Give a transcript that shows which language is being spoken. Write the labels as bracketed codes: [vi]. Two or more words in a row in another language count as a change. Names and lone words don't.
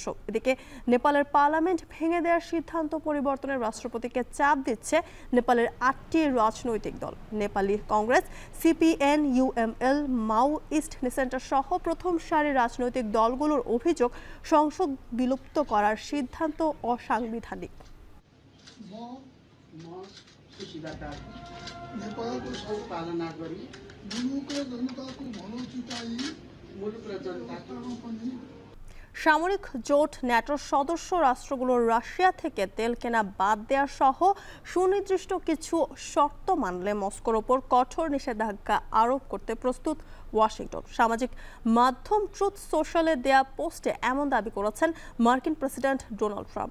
[bn] এদিকে নেপালের পার্লামেন্ট ভেঙে দেওয়ার সিদ্ধান্ত পরিবর্তনের রাষ্ট্রপতিকে চাপ দিচ্ছে নেপালের 8টি রাজনৈতিক দল। নেপালি কংগ্রেস, সিপিএন, ইউএমএল, মাওইস্ট সেন্টার সহ প্রথম সারির রাজনৈতিক দলগুলোর অভিযোগ সংসদ বিলুপ্ত করার সিদ্ধান্ত অসাংবিধানিক। [ne] नेपालको सद्पालना गरी मुलुक र जनताको भलो जुटाई मुलुक र जनताको पनि [bn] সামরিক জোট ন্যাটোর সদস্য রাষ্ট্রগুলোর রাশিয়া থেকে তেল কেনা বাদ দেওয়া সহ সুনির্দিষ্ট কিছু শর্ত মানলে মস্কোর ওপর কঠোর নিষেধাজ্ঞা আরোপ করতে প্রস্তুত ওয়াশিংটন। সামাজিক মাধ্যম ট্রুথ সোশ্যালে দেয়া পোস্টে এমন দাবি করেছেন মার্কিন প্রেসিডেন্ট ডোনাল্ড ট্রাম্প।